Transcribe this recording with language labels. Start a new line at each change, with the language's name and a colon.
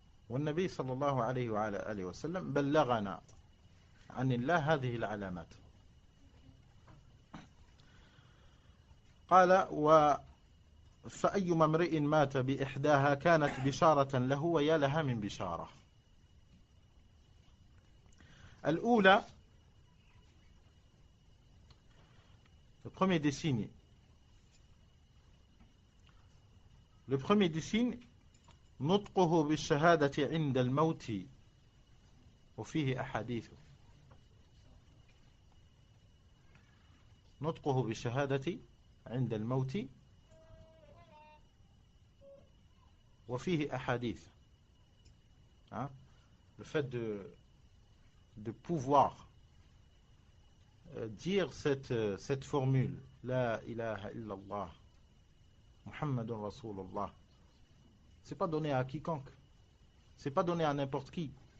Arabic: والنبي صلى الله عليه وعلى آله وسلم بلغنا عن الله هذه العلامات. قال فأيما امرئ مات بإحداها كانت بشارة له ويا لها من بشارة. الأولى,
French: le premier des signes. Le premier des signes,
Arabic: نطقه بالشهادة عند الموت وفيه أحاديث. نطقه بالشهادة عند الموت وفيه أحاديث.
French: Le fait de pouvoir dire cette formule La ilaha illallah Muhammadun Rasulullah. C'est pas donné à quiconque. C'est pas donné à n'importe qui.